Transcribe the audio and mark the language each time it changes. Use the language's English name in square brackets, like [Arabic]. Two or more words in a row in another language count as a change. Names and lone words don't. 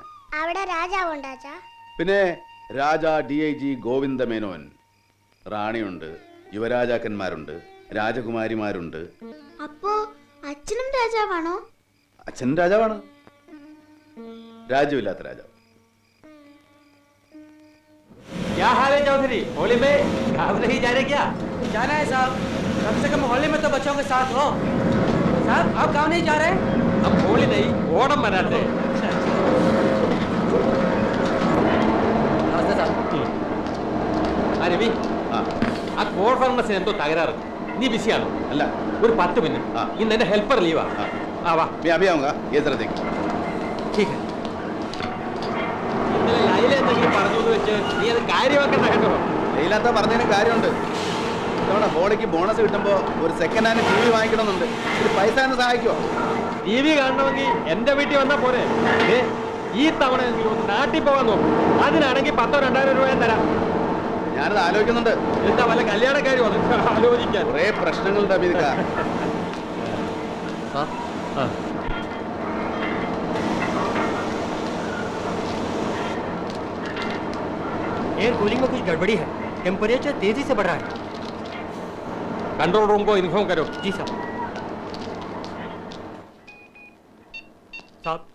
[Malayalam] അവിടെ രാജാവുണ്ടോ അച്ഛാ? പിന്നെ രാജ DIG ഗോവിന്ദ മേനോൻ, റാണിയുണ്ട്, യുവരാജാക്കന്മാരുണ്ട്, രാജകുമാരിമാരുണ്ട്. അപ്പോ അച്ഛനും രാജാവാണോ? അച്ഛൻ രാജാവാണ്, രാജ്യമില്ലാത്ത രാജാവ്. [Hindi] क्या हाल है चौधरी? होली में आप नहीं जा रहे क्या? जाना है साहब, कम से कम होली में तो बच्चों के साथ हो। साहब आप गाँव नहीं जा रहे? हम होली नहीं, ओणम मनाते हैं. नमस्ते साहब. [Malayalam] ആ രവി, ആ ആ കോൾ ഫാർമസിന് എന്തോ തകരാറ്. നീ ബിസിയാണോ? അല്ല, ഒരു 10 മിനിറ്റ്. ആ. ഇന്ന് എന്റെ ഹെൽപ്പർ ലീവാ. ആ വാ. [Hindi] मैं अभी आऊंगा, ये जरा देख. ठीक है. [Malayalam] ഇന്നലെ ലൈല എന്തെങ്കിലും പറഞ്ഞു എന്ന് വെച്ച് നീ അത് കാര്യമാക്കണ്ട കേട്ടോ. ലൈലാത്ത പറഞ്ഞതിന് കാര്യമുണ്ട്. ഇത്തവണ ഹോളിക്ക് ബോണസ് കിട്ടുമ്പോൾ ഒരു [English] second hand [Malayalam] TV വാങ്ങിക്കണമെന്നുണ്ട്. ഒരു പൈസ എന്ന് സഹായിക്കുമോ? TV കാണണമെങ്കിൽ എന്റെ വീട്ടിൽ വന്നാൽ പോരെ? ഈ തവണ എങ്കിലും ഒന്ന് നാട്ടിൽ പോകാൻ നോക്കും. അതിനാണെങ്കിൽ 10,000 2,000 രൂപ ഞാൻ തരാം. ഞാനത് ആലോചിക്കുന്നുണ്ട്. എന്താ വല്ല കല്യാണക്കാരുമാണ് ആലോചിക്കാൻ? കുറേ പ്രശ്നങ്ങളുണ്ട് അമീദ്ക്ക. [English] air cooling [Hindi] में कुछ गड़बड़ी है, टेम्परेचर तेजी से बढ़ रहा है. [English] control room [Hindi] को इन्फॉर्म करो. जी साहब. साहब,